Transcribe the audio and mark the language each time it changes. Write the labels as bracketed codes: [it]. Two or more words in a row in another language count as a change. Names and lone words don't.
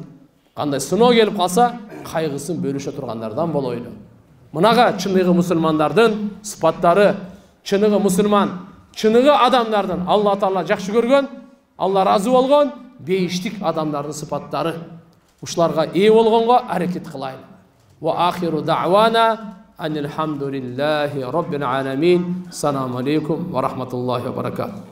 [ky] Кандай сыноо келип калса, кайгысын бөлүшө тургандардан болойлу. Мынага чыныгы мусулмандардын сыпаттары, чыныгы мусулман, чыныгы адамдардын Алла Таала жакшы көргөн, Алла разы болгон бейиштик адамдардын сыпаттары. Ушуларга ээ болгонго аракет кылайлы. [ar] وآخر دعوانا أن الحمد لله رب العالمين. السلام عليكم ورحمة الله وبركاته.